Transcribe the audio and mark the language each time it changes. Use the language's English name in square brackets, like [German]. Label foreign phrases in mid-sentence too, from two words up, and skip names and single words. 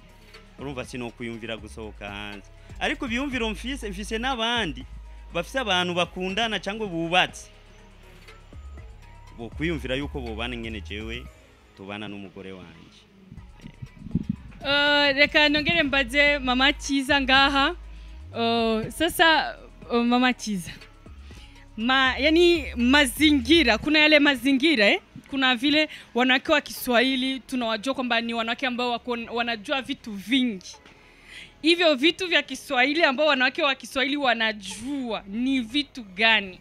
[Rundi] Urumva sinokuyumvira gusohoka hanze. Ariko ibiyumviro mfise n'abandi bafise abantu bakundana cyangwa bubatse, bo kwiyumvira yuko bobana ngene jewe tubana n'umugore wanje. Reka nongere mbaze Mama Kiza ngaha. [Swahili] Sasa Mama Kiza, yani mazingira, kuna yale mazingira kuna vile wanawake wa Kiswahili tunawajua kwamba ni wanawake ambao wanajua vitu vingi. Hivyo vitu vya Kiswahili ambao wanawake wa Kiswahili wanajua ni vitu gani?